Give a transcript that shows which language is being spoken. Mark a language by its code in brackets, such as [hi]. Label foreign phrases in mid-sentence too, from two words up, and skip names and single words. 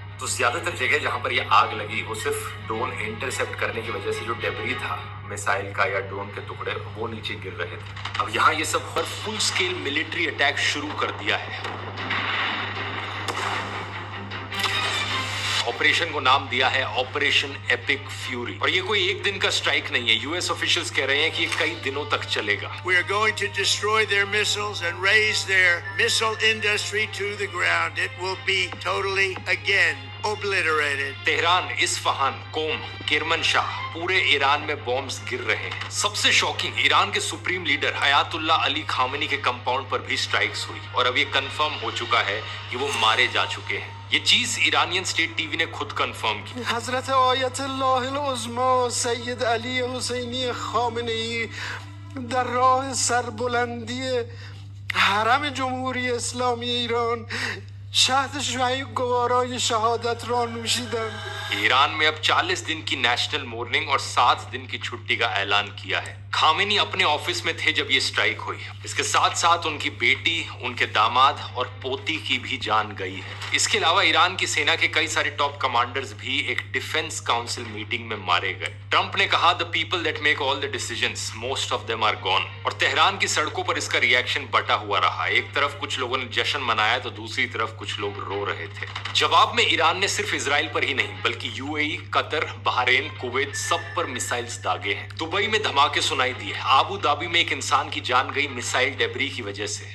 [hi] तो ज्यादातर जगह जहां पर ये आग लगी वो सिर्फ [en] drone intercept [hi] करने की वजह से जो डेब्री था मिसाइल का या ड्रोन के टुकड़े वो नीचे गिर रहे थे। अब यहाँ ये सब पर [en] full scale military attack [hi] शुरू कर दिया है। ऑपरेशन को नाम दिया है ऑपरेशन एपिक फ्यूरी, और ये कोई एक दिन का स्ट्राइक नहीं है। [en] US officials [hi] कह रहे हैं कि ये कई दिनों तक चलेगा। [en] We are going to destroy their missiles and raise their missile industry to the ground. It will be totally again obliterated. [hi] तेहरान, इस्फहान, कोम, किरमनशाह, पूरे ईरान में बॉम्ब्स गिर रहे हैं। सबसे शॉकिंग, ईरान के [en] supreme leader [hi] अयातुल्ला अली खामेनी के कंपाउंड पर भी स्ट्राइक्स हुई और अब ये कंफर्म हो चुका है कि वो मारे जा चुके हैं। ये चीज [en] Iranian state TV [hi] ने खुद कंफर्म की। [fa] حضرت آیت‌الله عظمی سید علی حسینی خامنه‌ای در راه سربلندی حرم جمهوری اسلامی ایران شهد شوی گوارای شهادت را نوشیدند. [hi] ईरान में अब 40 दिन की [en] national mourning [hi] और 7 दिन की छुट्टी का ऐलान किया है। खामेनी अपने ऑफिस में थे जब ये स्ट्राइक हुई। इसके साथ साथ उनकी बेटी, उनके दामाद और पोती की भी जान गई है। इसके अलावा ईरान की सेना के कई सारे [en] top commanders [hi] भी एक [en] defense council meeting [hi] में मारे गए। ट्रंप ने कहा, [en] the people that make all the decisions, most of them are gone. [hi] और तेहरान की सड़कों पर इसका रिएक्शन बटा हुआ रहा। एक तरफ कुछ लोगों ने जश्न मनाया तो दूसरी तरफ कुछ लोग रो रहे थे। जवाब में ईरान ने सिर्फ इजराइल पर ही नहीं बल्कि यूएई, कतर, बहरीन, कुवैत सब पर मिसाइल्स दागे हैं। दुबई में धमाके सुनाई दिए। आबू धाबी में एक इंसान की जान गई [en] missile debris [hi] की वजह से।